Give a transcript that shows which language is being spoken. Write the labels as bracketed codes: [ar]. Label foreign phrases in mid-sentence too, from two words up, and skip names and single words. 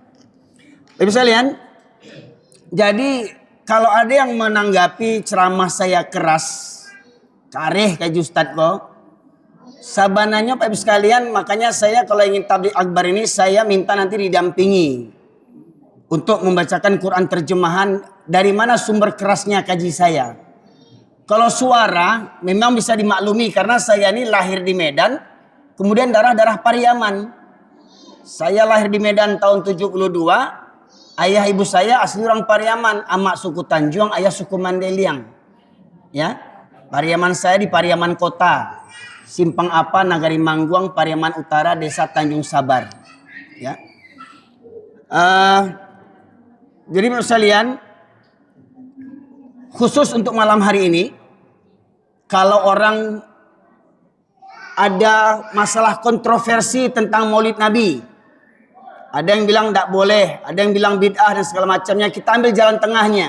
[id] Ibu sekalian, jadi kalau ada yang menanggapi ceramah saya keras, [min] kareh kayak Ustadz kok, sabananya [id] Pak Ibu sekalian, makanya saya kalau ingin tabligh akbar ini saya minta nanti didampingi untuk membacakan Quran terjemahan dari mana sumber kerasnya kaji saya. Kalau suara memang bisa dimaklumi karena saya ini lahir di Medan, kemudian darah Pariaman. Saya lahir di Medan tahun 72, ayah ibu saya asli orang Pariaman, amak suku Tanjung, ayah suku Mandeliang. Ya, Pariaman saya di Pariaman Kota, Simpang Apa, Nagari Mangguang, Pariaman Utara, Desa Tanjung Sabar. Ya, jadi menurut sekalian, khusus untuk malam hari ini, kalau orang ada masalah kontroversi tentang Maulid Nabi, ada yang bilang tidak boleh, ada yang bilang bid'ah dan segala macamnya, kita ambil jalan tengahnya.